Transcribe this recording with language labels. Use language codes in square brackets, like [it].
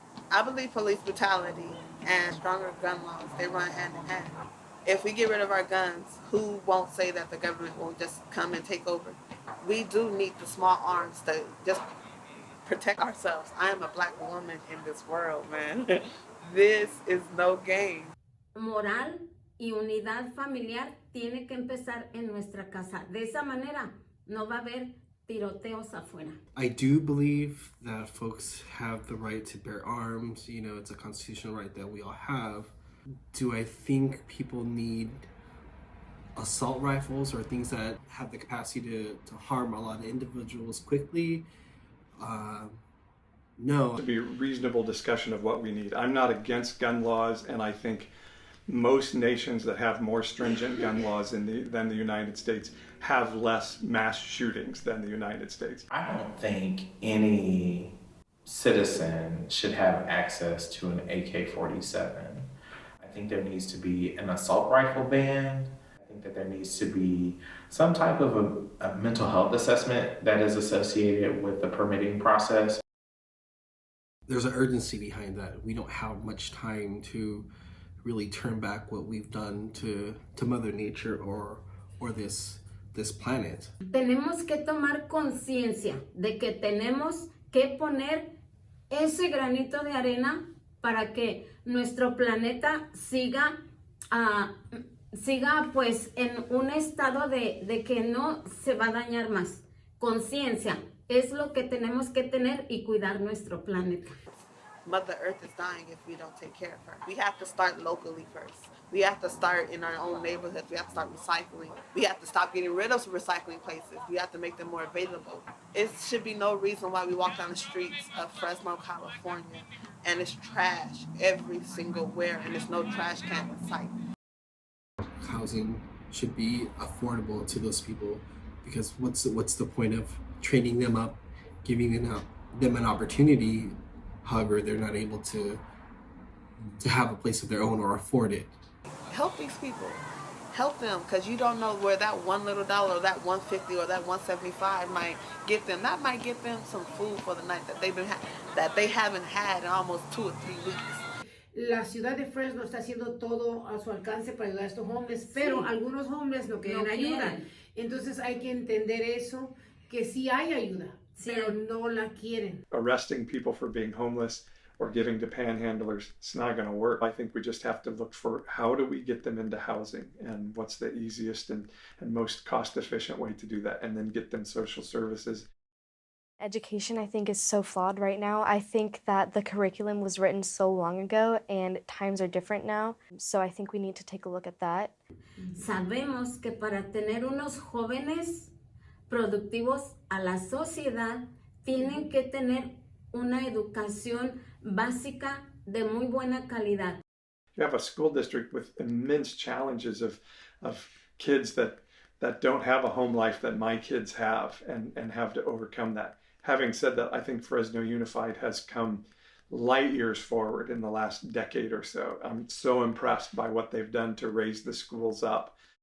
[en] I believe police brutality and stronger gun laws, they run hand in hand. If we get rid of our guns, who won't say that the government won't just come and take over? We do need the small arms to just protect ourselves. I am a black woman in this world, man. This is no game. [es] Moral y unidad familiar tiene que empezar en nuestra casa. De esa manera no va a haber tiroteos afuera. [en] I do believe that folks have the right to bear arms. You know, it's a constitutional right that we all have. Do I think people need assault rifles or things that have the capacity to harm a lot of individuals quickly? No. To be a reasonable discussion of what we need. I'm not against gun laws, and I think most nations that have more stringent gun laws than the United States have less mass shootings than the United States. I don't think any citizen should have access to an AK-47. I think there needs to be an assault rifle ban. I think that there needs to be some type of a mental health assessment that is associated with the permitting process. There's an urgency behind that. We don't have much time to really turn back what we've done to Mother Nature or this planet. [es] Tenemos que tomar conciencia de que tenemos que poner ese granito de arena para que nuestro planeta siga pues en un estado de que no se va a dañar más. Conciencia es lo que tenemos que tener y cuidar nuestro planeta. [en] Mother Earth is dying if we don't take care of her. We have to start locally first. We have to start in our own neighborhoods. We have to start recycling. We have to stop getting rid of recycling places. We have to make them more available. It should be no reason why we walk down the streets of Fresno, California, and it's trash every single where, and there's no trash can in sight. Housing should be affordable to those people, because what's the point of training them up, giving them an opportunity, however they're not able to have a place of their own or afford it. Help these people. Help them, because you don't know where that $1 little or that $1.50 or that $1.75 might get them. That might get them some food for the night that they haven't had in almost 2 or 3 weeks. [es] La ciudad de Fresno está haciendo todo a su alcance para ayudar a estos hombres, pero algunos hombres no quieren ayuda. Entonces hay que entender eso, que sí hay ayuda, pero no la quieren. [en] Arresting people for being homeless or giving to panhandlers, it's not going to work. I think we just have to look for how do we get them into housing and what's the easiest and most cost-efficient way to do that, and then get them social services. Education, I think, is so flawed right now. I think that the curriculum was written so long ago and times are different now. So I think we need to take a look at that. [es] Sabemos que para tener unos jóvenes productivos a la sociedad tienen que tener una educación básica de muy buena calidad. [en] You have a school district with immense challenges of kids that don't have a home life that my kids have and have to overcome that. Having said that, I think Fresno Unified has come light years forward in the last decade or so. I'm so impressed by what they've done to raise the schools up.